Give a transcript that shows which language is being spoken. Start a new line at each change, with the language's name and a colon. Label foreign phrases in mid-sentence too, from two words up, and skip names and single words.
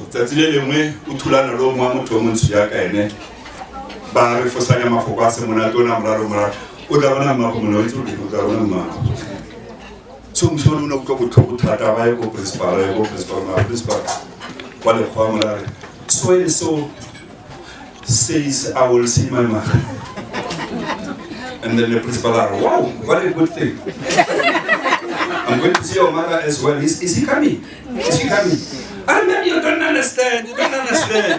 Tswana: Tsatsi le lengwe o thulana le o mongwe motho o montsho yaka ene, ba re fosanya mafoko a se monate o na moraro o tla bona mmago mona o itse o tla bona mmago. So mosimane o ne utlwa botlhoko thata, ba ye ko principal wa lekgowa molare,
English: so and so says I will see my mother. And then the principal are, wow, what a good thing. I'm going to see your mother as well. Is he coming? Is he coming? I mean, you don't understand. You don't understand.